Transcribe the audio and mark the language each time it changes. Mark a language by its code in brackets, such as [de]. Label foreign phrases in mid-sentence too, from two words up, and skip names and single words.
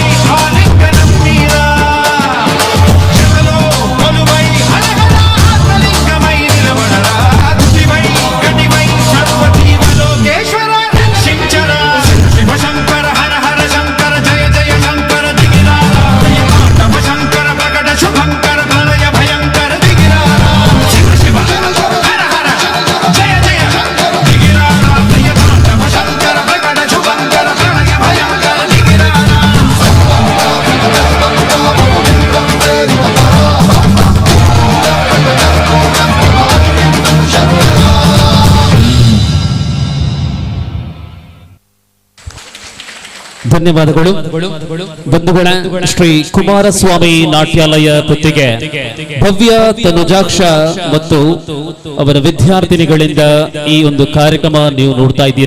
[te] ఆలింగనం మీరా జగలో కొలువై హరహర ఆత్మలింగమై నిలబడరా తుదివై గటివై సర్వజీవలోకేశ్వర శించరా శివ శంకర హర హర శంకర జయ జయ శంకర దిగిరారా తమ శంకర ప్రకట శుభంకర ప్రళయ భయంకర దిగిరారా శివ శివ హర హర జయ జయ దిగిరారా తమ శంకర ప్రకట శుభంకర ప్రళయ భయంకర దిగిరారా [kn] ಧನ್ಯವಾದಗಳು ಬಂಧುಗಳ ಶ್ರೀ ಕುಮಾರಸ್ವಾಮಿ ನಾಟ್ಯಾಲಯ ಪುತ್ತಿಗೆ ಭವ್ಯ ತನುಜಾಕ್ಷ ಮತ್ತು ಅವರ ವಿದ್ಯಾರ್ಥಿನಿಗಳಿಂದ ಈ ಒಂದು ಕಾರ್ಯಕ್ರಮ ನೀವು ನೋಡ್ತಾ ಇದ್ದೀರಾ.